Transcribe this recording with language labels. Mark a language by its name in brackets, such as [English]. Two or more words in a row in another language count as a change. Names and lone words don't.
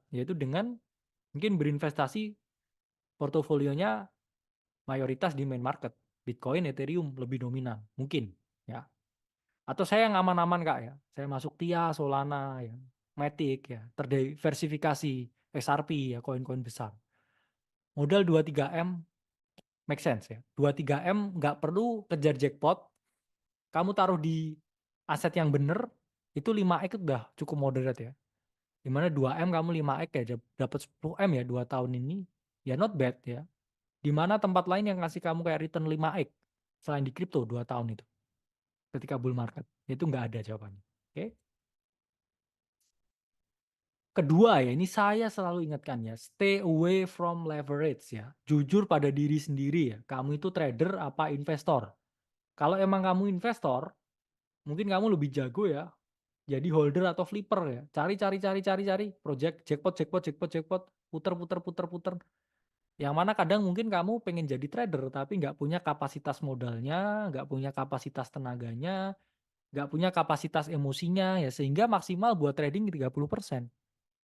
[Indonesian] Yaitu dengan mungkin berinvestasi portofolionya mayoritas di [English] main market. [Indonesian] Bitcoin, Ethereum lebih dominan, mungkin ya. Atau saya yang aman-aman Kak ya. Saya masuk TIA, Solana ya, Matic ya, terdiversifikasi, XRP ya, koin-koin besar. Modal 2-3M [English] make sense [Indonesian] ya. 2-3M nggak perlu kejar jackpot. Kamu taruh di aset yang bener, itu 5x udah cukup moderat ya. Dimana 2M kamu 5x ya, dapat 10M ya 2 tahun ini, ya [English] not bad [Indonesian] ya. Dimana tempat lain yang ngasih kamu kayak return 5x selain di kripto 2 tahun itu ketika [English] bull market? [Indonesian] Itu nggak ada jawabannya. Oke. Kedua ya, ini saya selalu ingatkan ya, [English] stay away from leverage ya. [Indonesian] Jujur pada diri sendiri ya, kamu itu trader apa investor. Kalau emang kamu investor, mungkin kamu lebih jago ya jadi holder atau flipper ya. Cari [English] project jackpot, [Indonesian] puter. Yang mana kadang mungkin kamu pengen jadi trader tapi nggak punya kapasitas modalnya, nggak punya kapasitas tenaganya, nggak punya kapasitas emosinya ya, sehingga maksimal buat trading 30%.